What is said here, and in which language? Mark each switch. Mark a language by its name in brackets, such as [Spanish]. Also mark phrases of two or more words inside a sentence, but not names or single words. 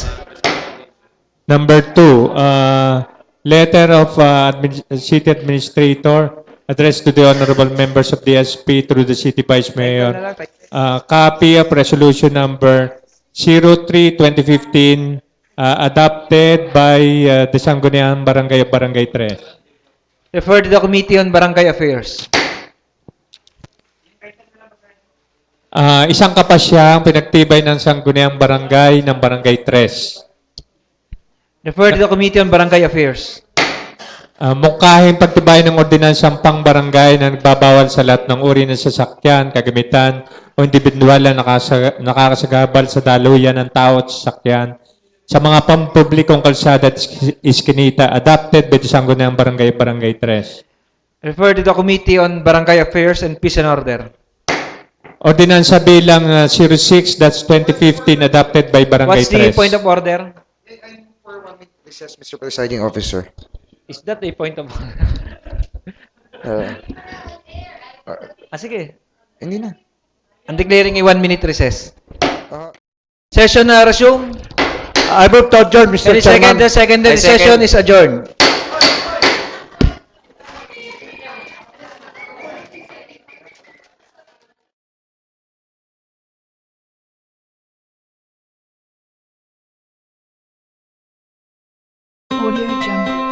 [English] Number 2, letter of City Administrator addressed to the honorable members of the SP through the City Vice Mayor. Copy of resolution number 03-2015 adopted by the Sangguniang Barangay of Barangay 3. Refer to the Committee on Barangay Affairs. [Filipino] Isang kapasyang pinagtibay ng Sangguniang Barangay ng Barangay 3. [English] Refer to the Committee on Barangay Affairs. [Filipino] Mungkahing pagtibay ng ordinansang pang-barangay na nagbabawal sa lahat ng uri ng sasakyan, kagamitan o individual na nakakasagabal sa daluyan ng tao at sasakyan sa mga pampublikong kalsada at iskinita [English] adopted by the [Filipino] Sangguniang Barangay, Barangay 3. [English] Refer to the Committee on Barangay Affairs and Peace and Order. [Filipino] Ordinansa bilang 06-2015 [English] adopted by [Filipino] Barangay [English] What's the 3. point of order? Recess, Mr. Presiding Officer. Is that a point of order? [Filipino] Sige. Hindi na. [English] I'm declaring a 1-minute recess. Session resume. I move to adjourn, Mr. Any second, the secondary session is adjourned. Audio Jungle.